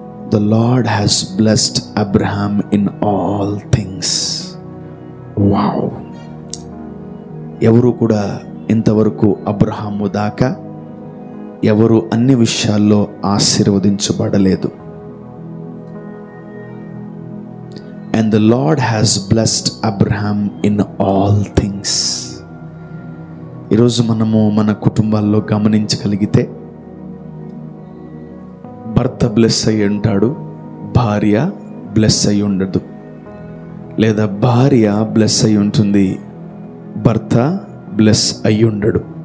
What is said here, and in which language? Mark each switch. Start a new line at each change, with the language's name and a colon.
English: The lord has blessed Abraham in all things. Wow!
Telugu: ఎవరు కూడా ఇంతవరకు అబ్రహాము దాకా ఎవరు అన్ని విషయాల్లో ఆశీర్వదించబడలేదు.
English: And the Lord has blessed Abraham in all things.
Telugu: ఈరోజు మనము మన కుటుంబాల్లో గమనించగలిగితే భర్త బ్లెస్ అయి ఉంటాడు, భార్య బ్లెస్ అయి ఉండదు. లేదా భార్య బ్లెస్ అయి ఉంటుంది, భర్త బ్లెస్ అయి ఉండడు.